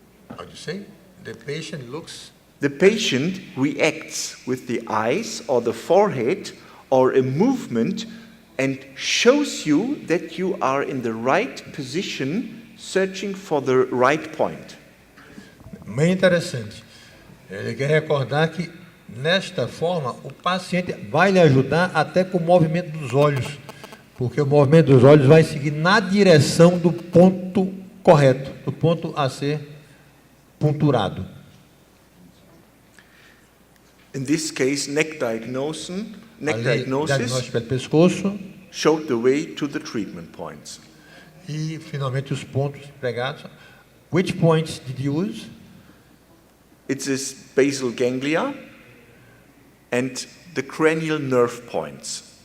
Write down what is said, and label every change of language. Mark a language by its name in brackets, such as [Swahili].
[English] How do you say? The patient looks. The patient reacts with the eyes or the forehead or a movement and shows you that you are in the right position searching for the right point. [Portuguese] Bem interessante. Ele quer recordar que, nesta forma, o paciente vai lhe ajudar até com o movimento dos olhos, porque o movimento dos olhos vai seguir na direção do ponto correto, do ponto a ser ponturado. [English] In this case, neck diagnosis [Portuguese] Diagnóstico pelo pescoço [English] showed the way to the treatment points. [Portuguese] e, finalmente, os pontos empregados. [English] Which points did you use? It's this basal ganglia and the cranial nerve points.